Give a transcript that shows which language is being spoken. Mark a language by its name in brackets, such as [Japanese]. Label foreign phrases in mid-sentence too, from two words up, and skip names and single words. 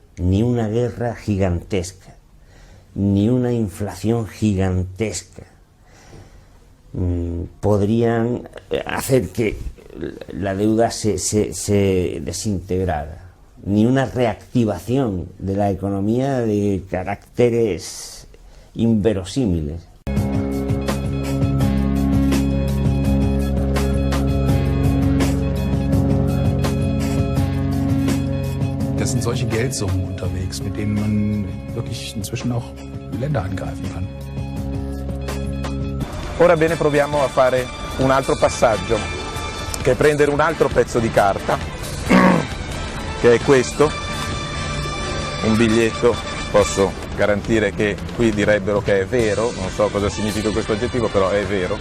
[Spanish] Ni una guerra gigantesca, ni una inflación gigantesca podrían hacer que la deuda se desintegrara. ni una reactivación de la economía de caracteres inverosímiles. [German] Das sind solche Geldsummen unterwegs, mit denen man wirklich inzwischen auch Länder angreifen kann. [Italian] Ora bene, proviamo a fare un altro passaggio, che è prendere un altro pezzo di carta, che è questo, un biglietto. Posso garantire che qui direbbero che è vero, non so cosa significa questo aggettivo, però è vero.